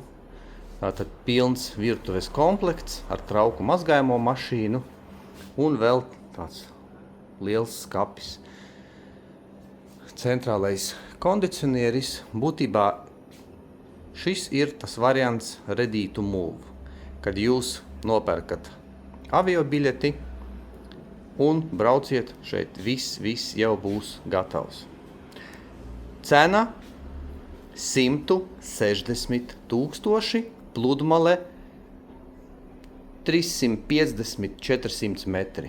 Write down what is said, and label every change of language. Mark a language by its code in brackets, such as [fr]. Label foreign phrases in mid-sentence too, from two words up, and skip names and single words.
[lv] Tātad pilns virtuves komplekts ar trauku mazgājamo mašīnu un vēl tāds liels skapis. Centrālais kondicionieris. Būtībā šis ir tas variants [en] ready to move, [lv] kad jūs nopērkat avio biļeti un brauciet šeit. Viss jau būs gatavs. Cena 160 000, pludmale 350–400 metri.